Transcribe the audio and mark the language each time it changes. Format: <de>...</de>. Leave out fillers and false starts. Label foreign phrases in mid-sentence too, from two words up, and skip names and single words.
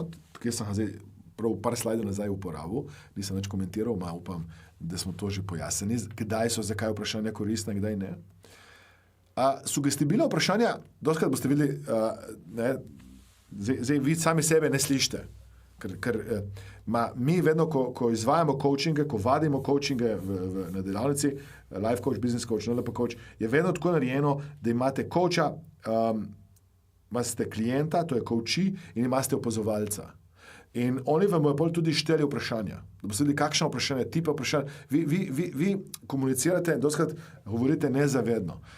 <sl>Tukaj sem zdaj prav par slajdov nazaj uporabil, nisem več komentiral, upam, da smo to že pojasnili, kdaj so zakaj vprašanja koristna, kdaj ne. Sugestibilna vprašanja, dostakrat boste videli, zdaj vi sami sebe ne slišite, ker mi vedno, ko izvajamo coachinge, ko vadimo coachinge na delavnici,</sl> <en>life coach, business coach, NLP coach,</en> <sl>je vedno tako narejeno, da imate coacha, imate klienta, to je coachi, in imate opazovalca. In oni vam bodo tudi šteli vprašanja. Da boste videli, kakšno vprašanje, tipa vprašanja. Vi komunicirate in dostakrat govorite nezavedno.</sl>